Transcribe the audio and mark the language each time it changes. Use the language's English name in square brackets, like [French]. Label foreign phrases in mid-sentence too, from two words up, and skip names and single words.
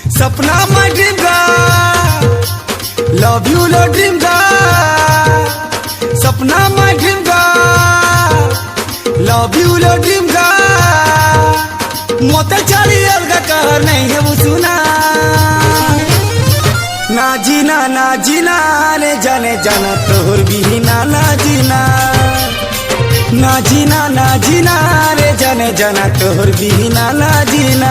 [English] सपना my dream girl, love you लो dream girl, सपना my dream girl, love you लो dream girl, [Bhojpuri] मोते चाली अलग कहर नहीं है वो सुना, ना जीना रे जाने जाना तोहर बिना ना जीना, ना जीना रे जाने जाना तोहर बिना ना जीना।